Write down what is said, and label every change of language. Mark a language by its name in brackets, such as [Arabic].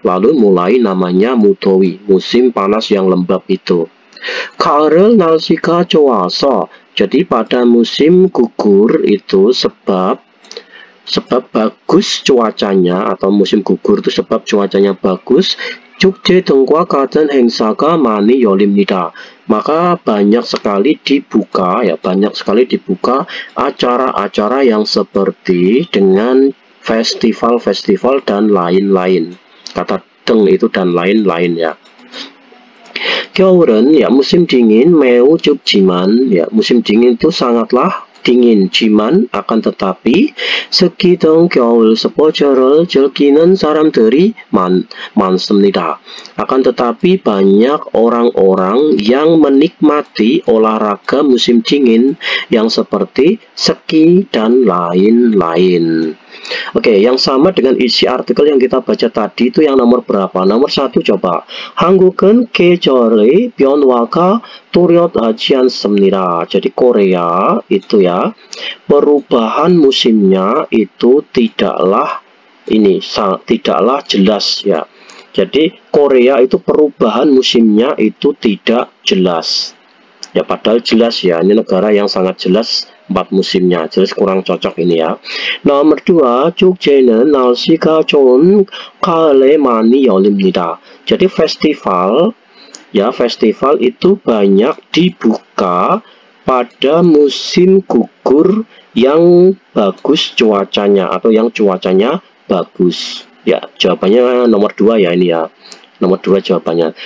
[Indonesian] Lalu mulai namanya 무더위, musim panas yang lembab itu. [Korean] 가을은 날씨가 좋아서, [Indonesian] jadi pada musim gugur itu sebab bagus cuacanya, atau musim gugur itu sebab cuacanya bagus. [Korean] 축제 등과 같은 행사가 많이 열립니다. [Indonesian] Maka banyak sekali dibuka acara-acara yang seperti dengan festival-festival dan lain-lain. Kata deng itu dan lain-lain ya. [Korean] 겨울은 [Indonesian] ya musim dingin, [Korean] 매우 춥지만 [Indonesian] ya musim dingin itu sangatlah dingin. Jiman akan tetapi sekitar [Korean] 겨울 스포츠를 즐기는 사람들이 많습니다. [Indonesian] Akan tetapi banyak orang-orang yang menikmati olahraga musim dingin yang seperti ski dan lain-lain. Oke, yang sama dengan isi artikel yang kita baca tadi itu yang nomor berapa? Nomor 1 coba. [Korean] 한국은 계절의 변화가 뚜렷하지 않습니다. [Indonesian] Jadi Korea itu ya, perubahan musimnya itu tidaklah jelas ya. Jadi Korea itu perubahan musimnya itu tidak jelas. Ya padahal jelas ya, ini negara yang sangat jelas 4 musimnya, jelas kurang cocok ini ya. Nomor 2, [Korean] 축제는 날씨가 좋은 가을에 많이 열립니다. [Indonesian] Jadi festival itu banyak dibuka pada musim gugur yang bagus cuacanya atau yang cuacanya bagus. Ya, jawabannya nomor 2 ya ini ya. Nomor 2 jawabannya.